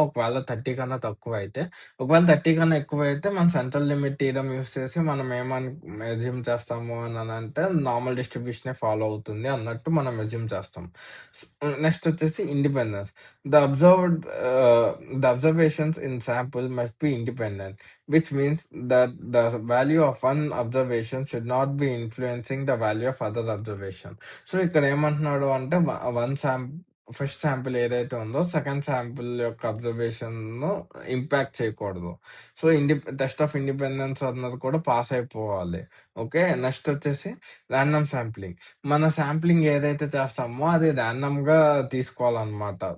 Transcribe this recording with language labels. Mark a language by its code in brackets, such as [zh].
[te] ఒకవేళ 30 కన్నా తక్కువైతే. ఒకవేళ 30 కన్నా ఎక్కువైతే మనం సెంట్రల్ లిమిట్ థీరమ్ యూజ్ చేసి మనం ఏమని అస్యూమ్ చేస్తాము అనంటే నార్మల్ డిస్ట్రిబ్యూషనే ఫాలో అవుతుంది అన్నట్టు మనం అస్యూమ్ చేస్తాం. నెక్స్ట్ వచ్చేసి independence. [en] The observed the observations in sample must be independent. Which means that the value of one observation should not be influencing the value of other observation. [te] So, ఇక్కడ ఏమంటున్నాడు అంటే one first sample ఏదైతే ఉందో second sample యొక్క అబ్జర్వేషన్‌ను impact చేయకూడదు. So, test of independence అన్నది కూడా pass అయిపోవాలి. ఓకే. నెక్స్ట్ వచ్చేసి రాండమ్ శాంప్లింగ్. మన శాంప్లింగ్ ఏదైతే చేస్తామో అది రాండమ్‌గా తీసుకోవాలన్నమాట.